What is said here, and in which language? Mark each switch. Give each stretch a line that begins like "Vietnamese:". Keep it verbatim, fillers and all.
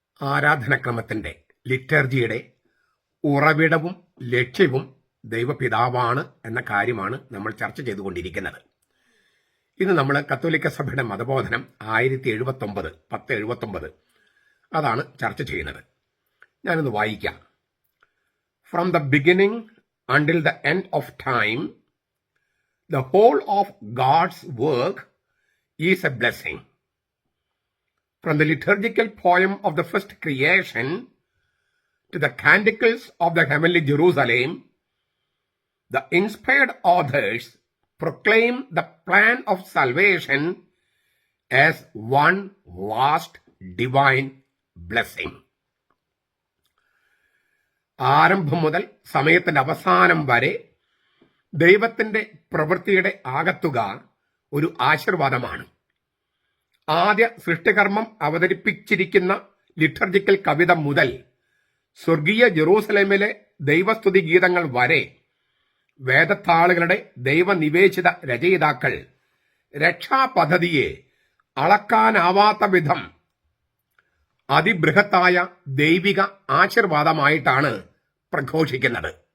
Malayalam: ആരാധനക്രമത്തിൻ്റെ ലിറ്റർജിയുടെ ഉറവിടവും ലക്ഷ്യവും ദൈവപിതാവാണ് എന്ന കാര്യമാണ് നമ്മൾ ചർച്ച ചെയ്തുകൊണ്ടിരിക്കുന്നത്. ഇന്ന് നമ്മൾ കത്തോലിക്ക സഭയുടെ മതബോധനം ആയിരത്തി എഴുപത്തൊമ്പത് പത്ത് എഴുപത്തൊമ്പത് അതാണ് ചർച്ച ചെയ്യുന്നത്. ഞാനൊന്ന് വായിക്കാം.
English: From the beginning until the end of time, the whole of God's work is a blessing. From the liturgical poem of the first creation to the canticles of the heavenly Jerusalem, the inspired authors proclaim the plan of salvation as one vast divine blessing.
Malayalam: ആരംഭം മുതൽ സമയത്തിന്റെ അവസാനം വരെ ദൈവത്തിന്റെ പ്രവൃത്തിയുടെ ആകത്തുക ഒരു ആശീർവാദമാണ്. ആദ്യ സൃഷ്ടികർമ്മം അവതരിപ്പിച്ചിരിക്കുന്ന ലിറ്റർജിക്കൽ കവിത മുതൽ സ്വർഗീയ ജെറൂസലേമിലെ ദൈവസ്തുതി ഗീതങ്ങൾ വരെ വേദത്താളുകളുടെ ദൈവനിവേശിത രചയിതാക്കൾ രക്ഷാപദ്ധതിയെ അളക്കാനാവാത്ത വിധം അതിബൃഹത്തായ ദൈവിക ആശീർവാദമായിട്ടാണ് പ്രഘോഷിക്കുന്നത്.